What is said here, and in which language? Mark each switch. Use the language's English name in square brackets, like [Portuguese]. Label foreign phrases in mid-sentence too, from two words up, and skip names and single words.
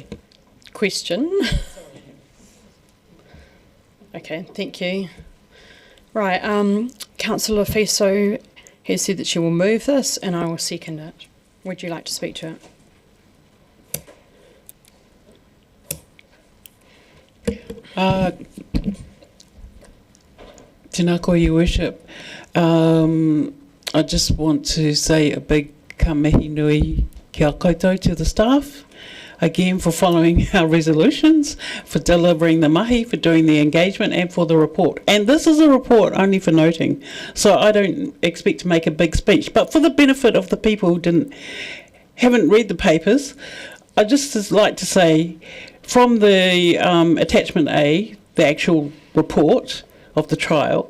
[English] Question. Okay, thank you. Right, Councillor Fiso has said that she will move this and I will second it. Would you like to speak to it? [Māori] Tēnā koe, [English] Your Worship. I just want to say a big [Māori] ka mihi nui kia koutou [English] to the staff. Again, for following our resolutions, for delivering the mahi, for doing the engagement, and for the report. And this is a report only for noting, so I don't expect to make a big speech. But for the benefit of the people who haven't read the papers, I just like to say, from the attachment A, the actual report of the trial.